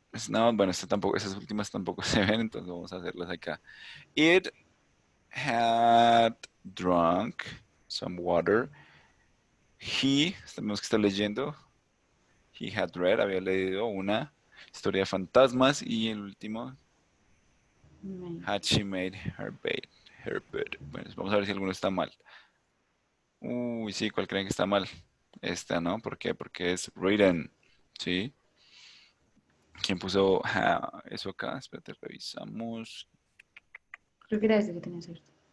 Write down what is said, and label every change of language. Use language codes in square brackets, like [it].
[es] No, bueno, esta tampoco, esas últimas tampoco se ven, entonces vamos a hacerlas acá. [en] It had drunk some water. [es] He, tenemos que estar leyendo. [en] He had read, [es] había leído una historia de fantasmas. Y el último, [en] had she made her bed. Her bed. [es] Bueno, vamos a ver si alguno está mal. Uy, sí, ¿cuál creen que está mal? Esta, ¿no? ¿Por qué? Porque es written. ¿Sí? ¿Quién puso eso acá? Espérate, revisamos. Creo que era este que tenía cierto.